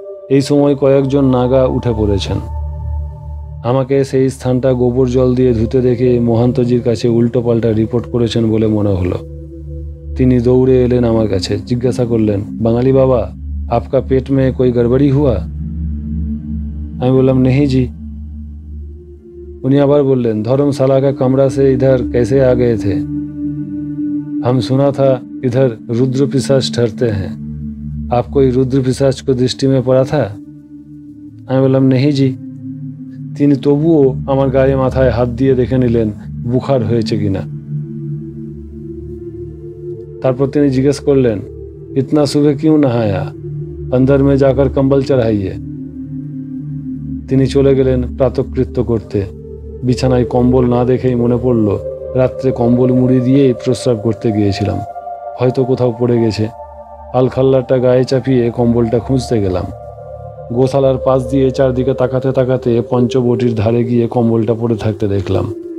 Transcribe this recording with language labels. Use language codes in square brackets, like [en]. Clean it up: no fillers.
[bn] এই সময় কয়েকজন নাগা উঠে পড়েছেন। আমাকে সেই স্থানটা গোবর জল দিয়ে ধুতে দেখে মহান্তজির কাছে উল্টোপাল্টা রিপোর্ট করেছেন বলে মনে হলো। তিনি দৌড়ে এলেন আমার কাছে, জিজ্ঞাসা করলেন, বাঙালি বাবা, [hi] आपका पेट में कोई गड़बड़ी हुआ? [bn] আমি বললাম, [hi] नहीं जी। उन्हीं आबार बोलें, धर्मशाला का कमरा से इधर कैसे आ गए थे? हम सुना था इधर रुद्र पिशाच ठहरते हैं। आप कोई रुद्र पिशाच को दृष्टि में पड़ा था? [bn] আমি বললাম, [hi] नहीं जी। [bn] তিনি তবুও আমার গায়ে মাথায় হাত দিয়ে দেখে নিলেন বুখার হয়েছে কিনা। তারপর তিনি জিজ্ঞেস করলেন, [hi] इतना सुबह क्यों नहाया? अंदर में जाकर कंबल चढ़ाइए। [bn] তিনি চলে গেলেন প্রাতকৃত্য করতে। বিছানায় কম্বল না দেখেই মনে পড়ল রাত্রে কম্বল মুড়ি দিয়েই প্রস্রাব করতে গিয়েছিলাম। হয়তো কোথাও পড়ে গেছে। আলখাল্লাটা গায়ে চাপিয়ে কম্বলটা খুঁজতে গেলাম। গোশালার পাশ দিয়ে চারদিকে তাকাতে তাকাতে পঞ্চবটির ধারে গিয়ে কম্বলটা পড়ে থাকতে দেখলাম।